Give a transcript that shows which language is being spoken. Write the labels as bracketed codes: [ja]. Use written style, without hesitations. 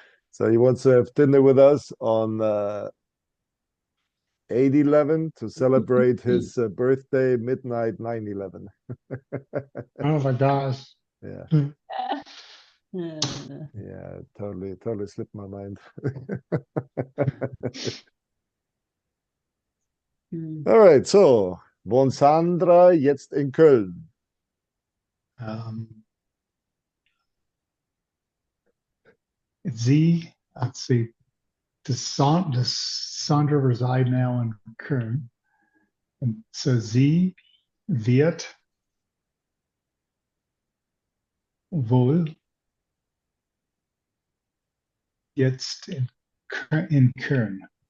[en] So he wants to have dinner with us on 8/11 to celebrate his birthday, midnight 9/11. Oh my gosh. Yeah, Hmm. yeah, totally slipped my mind. All right, so [de] wohnt Sandra jetzt in Köln? [en] Um, Z, let's see. Does Sandra reside now in Kern? And so [de] sie wird wohl jetzt in Köln.